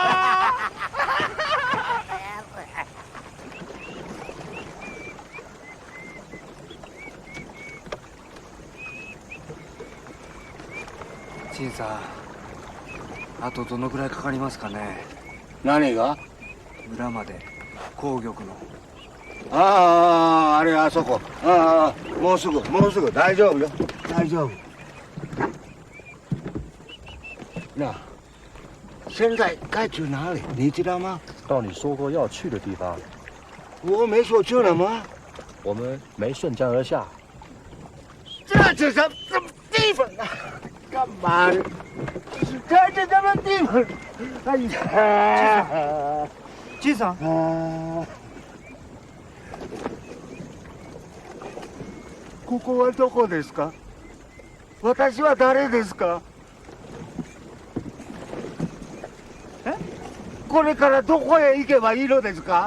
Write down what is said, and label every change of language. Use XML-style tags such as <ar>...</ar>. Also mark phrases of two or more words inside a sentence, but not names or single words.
<ja>陳さん、あとどのくらいかかりますかね。何が？村まで紅玉の。ああ、あれあそこ。ああ、もうすぐ大丈夫よ。</ja> <zh>大丈夫。那，现在该去哪里？你知道吗？到你说过要去的地方，我没说去了吗？我们没顺江而下。这是什么地方啊？干嘛呢？这是什么地方？哎呀！</zh> <ja>じいさん。ここはどこですか？私は誰ですか？これからどこへ行けばいいのですか？</ja>